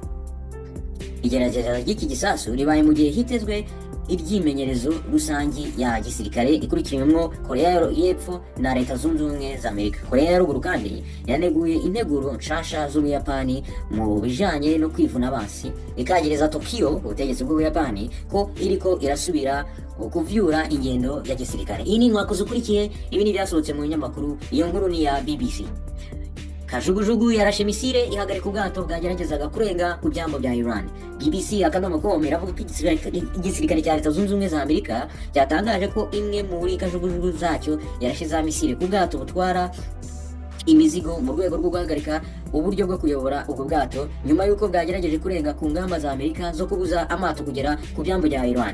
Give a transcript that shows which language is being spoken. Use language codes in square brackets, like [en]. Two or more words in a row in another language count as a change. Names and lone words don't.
[rn] Igerageza ry'iki gisasu ribaye mu gihe hitezwe iryimenyerezo rusangi ya gisirikare ikurikiranyemo Korea y'Epfo na Leta Zunze Ubumwe za Amerika. Korea ya ruguru kandi yaneguye integuro nshasha z'Ubuyapani mu bijanye no kwivuna abansi, ikagereza Tokyo ubutegetsi bw'Ubuyapani ko iriko irasubira kuvyura ingendo ya gisirikare. Iyi ni inkwakuzi ukurikiye, ibi ni ibyasohotse mu binyamakuru. Iyo nkuru ni ya BBC. [rw] Kajugujugu yarashe misile ihagarika ubwato bwageragezaga kurenga ku byambo bya Iran. BBC akadomo.com iravuga ko igisirikare cya Leta Zunze Ubumwe za Amerika cyatangaje ko imwe muri kajugujugu zacyo yarashe za misile ku bwato butwara imizigo mu rwego rwo guhagarika uburyo bwo kuyobora ubwo bwato nyuma y'uko bwagerageje kurenga ku ngamba za Amerika zo kubuza amato kugera ku byambo bya Iran.